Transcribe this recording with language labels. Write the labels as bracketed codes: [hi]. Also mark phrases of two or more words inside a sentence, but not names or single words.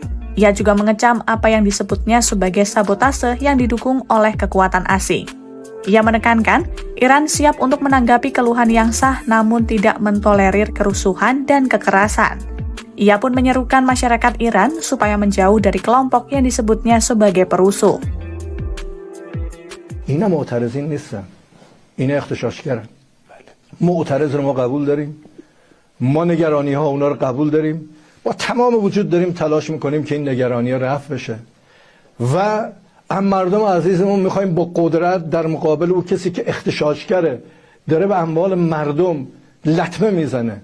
[id] Ia juga mengecam apa yang disebutnya sebagai sabotase yang didukung oleh kekuatan asing. Ia menekankan, Iran siap untuk menanggapi keluhan yang sah namun tidak mentolerir kerusuhan dan kekerasan. Ia pun menyerukan masyarakat Iran supaya menjauh dari kelompok yang disebutnya sebagai perusuh. [fa] اینا معترضین نیستن. اینا اغتشاشگرن. معترض رو ما قبول داریم. ما نگرانی ها اونا رو قبول داریم. با تمام وجود داریم تلاش میکنیم که این نگرانی ها رفع بشه. و هم مردم عزیزمون میخوایم با قدرت در مقابل او کسی که اغتشاشگره داره به اموال مردم لطمه میزنه.